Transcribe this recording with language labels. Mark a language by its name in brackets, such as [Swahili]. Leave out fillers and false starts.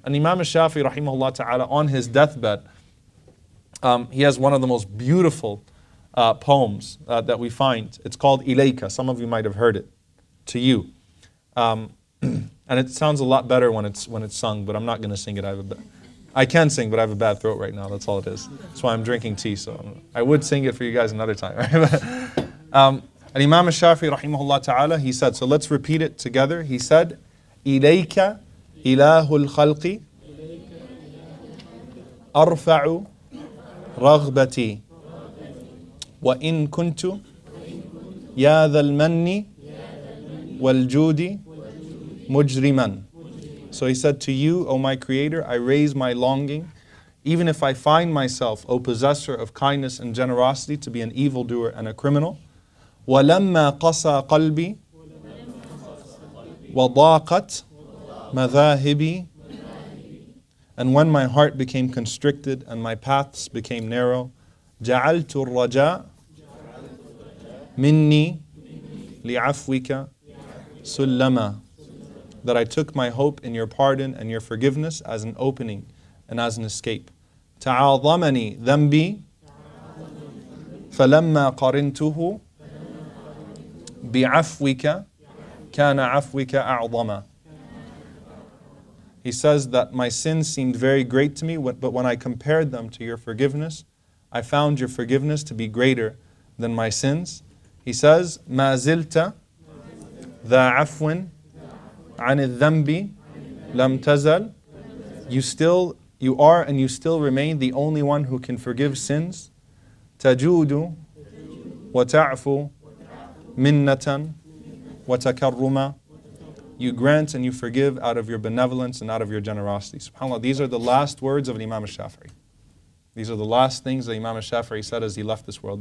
[English] And Imam al-Shafi'i rahimahullah ta'ala, on his deathbed, he has one of the most beautiful poems that we find. It's called Ilayka. Some of you might have heard it. To you. And it sounds a lot better when it's sung, but I'm not going to sing it. I can sing, but I have a bad throat right now. That's all it is. That's why I'm drinking tea. So I would sing it for you guys another time. And Imam al-Shafi'i rahimahullah ta'ala, he said, so let's repeat it together. He said, [Arabic] إِلَيْكَ إِلَهُ الْخَلْقِ أَرْفَعُ رَغْبَتِي وَإِن كُنْتُ يَا ذَا الْمَنِّ وَالْجُودِ مُجْرِمًا. [English] So he said, to you, O my Creator, I raise my longing, even if I find myself, O possessor of kindness and generosity, to be an evildoer and a criminal. [Arabic] وَلَمَّا قَسَى قَلْبِي وضاقت مذاهبي. [English] And when my heart became constricted and my paths became narrow, [Arabic] جعلت الرجاء مني لعفوك سلما. [English] That I took my hope in your pardon and your forgiveness as an opening and as an escape. [Arabic] تعاظمني ذنبي فلما قرنته بعفوك كان عفوك أعظما. [English] He says that my sins seemed very great to me, but when I compared them to your forgiveness, I found your forgiveness to be greater than my sins. He says, [Arabic] ما زلت ذا عفو عن الذنب لم تزل. [English] You are and you still remain the only one who can forgive sins. [Arabic] تجود وتعفو منة وتكرما. [English] You grant and you forgive out of your benevolence and out of your generosity. SubhanAllah, these are the last words of Imam al-Shafi'i. These are the last things that Imam al-Shafi'i said as he left this world.